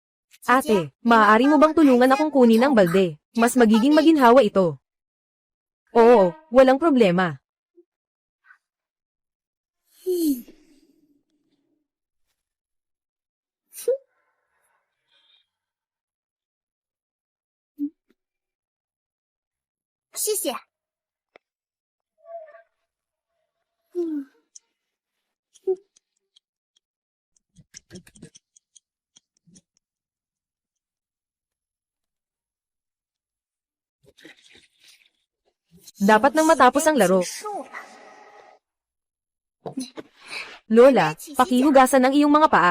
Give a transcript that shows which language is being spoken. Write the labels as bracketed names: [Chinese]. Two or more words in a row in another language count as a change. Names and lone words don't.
[Filipino] Ate, maaari mo bang tulungan akong kunin ang balde? Mas magiging maginhawa ito. Oo, walang problema. [Chinese] Hmm. 谢谢。嗯。 [Filipino] Dapat nang matapos ang laro. [Chinese] 结束了。 [Filipino] Lola, pakihugasan ang iyong mga paa.